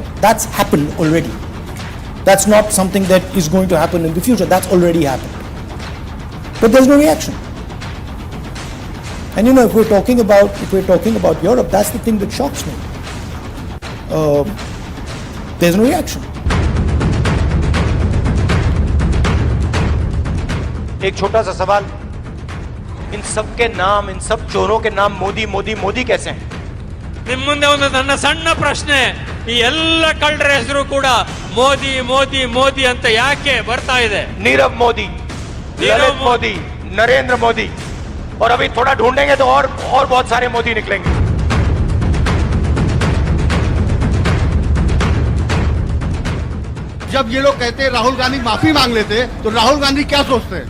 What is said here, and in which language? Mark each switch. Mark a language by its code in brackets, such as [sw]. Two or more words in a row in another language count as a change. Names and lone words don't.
[en] That's happened already. That's not something that is going to happen in the future. That's already happened. But there's no reaction. And if we're talking about Europe, that's the thing that shocks me. There's no reaction. [hi] एक छोटा सा सवाल, इन सब के नाम, इन सब चोरों के नाम मोदी मोदी मोदी कैसे हैं? [kn] ನಿಮ್ಮ ಮುಂದೆ ಒಂದು ನನ್ನ ಸಣ್ಣ ಪ್ರಶ್ನೆ, ಈ ಎಲ್ಲ ಕಳ್ಳರ ಹೆಸರು ಕೂಡ ಮೋದಿ ಮೋದಿ ಮೋದಿ ಅಂತ ಯಾಕೆ ಬರ್ತಾ ಇದೆ? [hi] नीरव मोदी, ललित मोदी, नरेंद्र मोदी, और अभी थोड़ा ढूंढेंगे तो और बहुत सारे मोदी निकलेंगे। जब ये लोग कहते हैं राहुल गांधी माफी मांग लेते, तो राहुल गांधी क्या सोचते हैं?